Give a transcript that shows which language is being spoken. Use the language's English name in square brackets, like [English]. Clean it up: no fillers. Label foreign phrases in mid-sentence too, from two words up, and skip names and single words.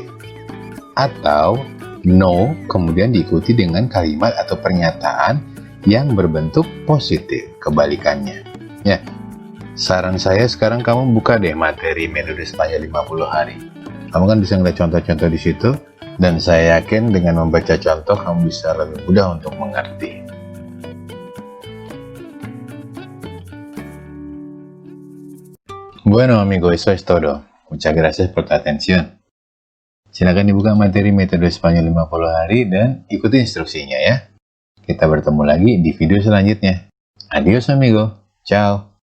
[Indonesian] Atau no, kemudian diikuti dengan kalimat atau pernyataan yang berbentuk positif, kebalikannya. Ya, saran saya sekarang kamu buka deh materi metode Spanyol 50 hari. Kamu kan bisa ngeliat contoh-contoh di situ, dan saya yakin dengan membaca contoh kamu bisa lebih mudah untuk mengerti. [Spanish] Bueno amigo, eso es todo. Muchas gracias por tu atención. [Indonesian] Silakan dibuka materi metode Spanyol 50 hari dan ikuti instruksinya ya. Kita bertemu lagi di video selanjutnya. [Spanish] Adios amigo. Ciao.